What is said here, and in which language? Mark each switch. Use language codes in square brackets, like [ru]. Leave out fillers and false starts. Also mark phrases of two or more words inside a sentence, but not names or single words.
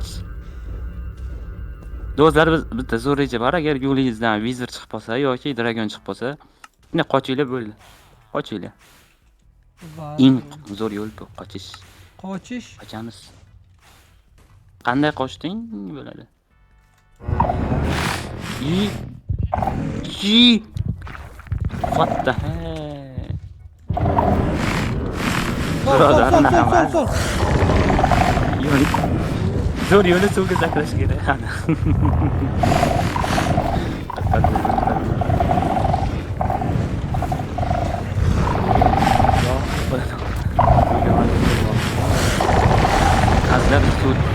[uz] Do'stlar, bitta zo'r reja bor. Agar yo'lingizdan Vizer chiqib qolsa yoki Dragon chiqib qolsa, shunday qochinglar bo'ldi. Qochinglar. Eng zo'r yo'l bu, qochish. Qochamiz. Qanday qochding bo'ladi? [en] What the heck? [uz] Sol. Zo'r yo'lni suvga sakrash kerak. Azlar suv.